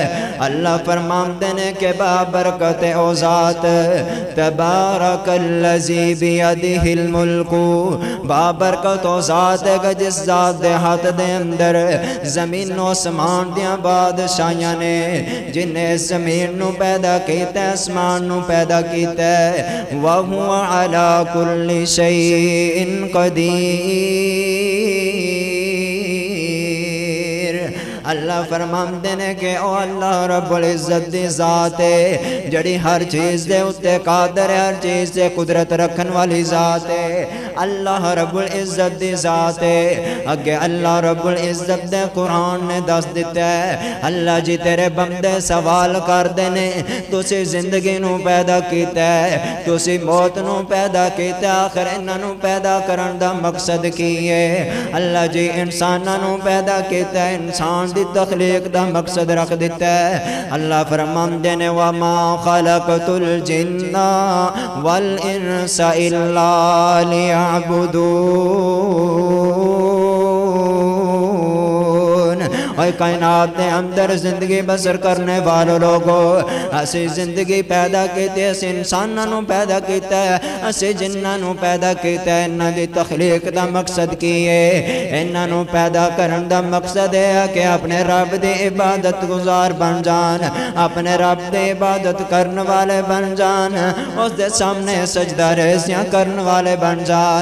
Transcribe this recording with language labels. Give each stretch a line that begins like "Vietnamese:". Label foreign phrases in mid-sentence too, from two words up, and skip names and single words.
Punjabi: اللہ فرماندے نے کہ بابرکت او ذات
Arabic: تبارک الذی بیدہ الملک،
Punjabi: بابرکت او ذات ہے جس ذات دے ہاتھ دے اندر زمین و اسمان دیاں بادشاہیاں نے، جن نے زمین نو پیدا کیتا ہے، اسمان نو پیدا کیتا ہے،
Arabic: وَهُوَ عَلَى كُلِّ شَيْءٍ قدیر۔
Punjabi: اللہ فرماندے نے کہ او اللہ رب العزت دی ذات ہے جڑی ہر چیز دے اتے قادر ہے، ہر چیز دے قدرت رکھن والی ذات ہے۔ اللہ رب العزت دی ذات ہے۔ اگے اللہ رب العزت دے قرآن نے دس دیتا ہے، اللہ جی تیرے بندے سوال کر دینے، تسی زندگی نو پیدا کیتا ہے، تسی موت نو پیدا کیتا ہے، آخر انہاں نو پیدا کرن دا مقصد کی ہے؟ اللہ جی انساناں نو پیدا کیتا ہے، انسان دی تخلیق دا مقصد رکھ دیتا ہے۔ اللہ فرماندے نے
Arabic: وَمَا خَلَقْتُ الْجِنَّ وَالْإِنسَ إِلَّا لِيَعْبُدُونَ۔
Punjabi: اور کائنات دے اندر زندگی بسر کرنے والوں لوگوں، اسی زندگی پیدا کیتے، اسی انسانوں پیدا کیتا ہے، اسی جنوں پیدا کیتا ہے۔ انہاں دی تخلیق دا مقصد کی ہے؟ انہاں پیدا کرن دا مقصد ہے کہ اپنے رب دی عبادت گزار بن جان، اپنے رب دی عبادت کرن والے بن جان، اس دے سامنے سجدہ ریزیاں کرن والے بن جان۔